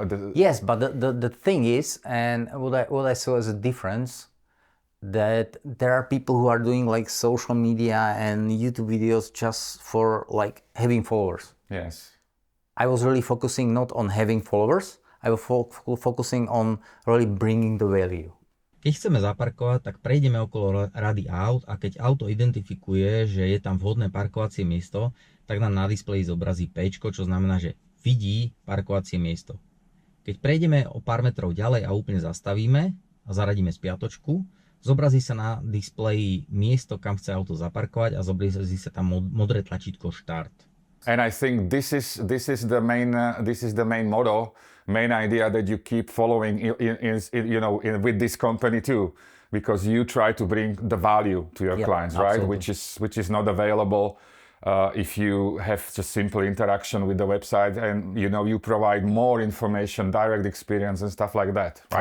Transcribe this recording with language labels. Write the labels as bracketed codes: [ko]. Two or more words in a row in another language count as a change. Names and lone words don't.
[en] Yes, but the thing is, and what I saw as a difference, that there are people who are doing like social media and YouTube videos just for like having followers. Yes. I was really focusing not on having followers, I was focusing on really bringing the value. [sk] Keď chceme zaparkovať, tak prejdeme okolo rady aut a keď auto identifikuje, že je tam vhodné parkovacie miesto, tak nám na displeji zobrazí P-čko, čo znamená, že vidí parkovacie miesto. Keď prejdeme o pár metrov ďalej a úplne zastavíme a zaradíme spiatočku, zobrazí sa na displeji miesto, kam chce auto zaparkovať a zobrazí sa tam modré tlačítko Štart. [en] And I think this is the main motto, main idea that you keep following with this company too, because you try to bring the value to your clients, right? Which is not available if you have just simple interaction with the website, and you know, you provide more information, direct experience and stuff like that, right?